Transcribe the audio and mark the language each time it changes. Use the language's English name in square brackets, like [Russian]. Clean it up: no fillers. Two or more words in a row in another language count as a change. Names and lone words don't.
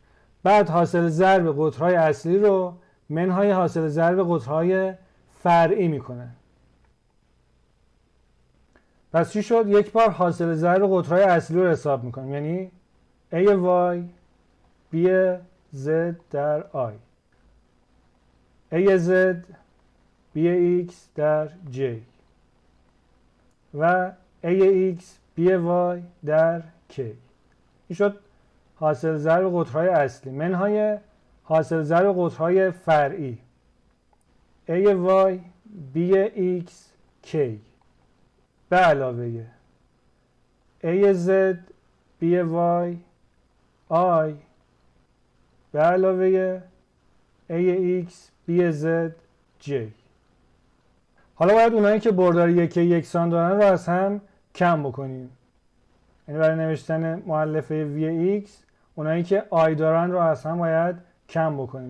[Persian] بعد حاصل ضرب قطرهای اصلی رو منهای حاصل ضرب قطرهای فرعی میکنن. پس چی شد؟ یک بار حاصل ضرب قطرهای اصلی رو حساب میکنیم، یعنی a y b z در i، a z b x در j و ax by در k. این شد حاصل ضرب قطرهای اصلی منهای حاصل ضرب قطرهای فرعی ay bx k به علاوه az by i به علاوه AX BZ J. حالا باید اونایی که بردار یکسان دارن رو از هم کم بکنیم. یعنی برای نوشتن مؤلفه VX اونایی که I دارن رو از هم باید کم بکنیم.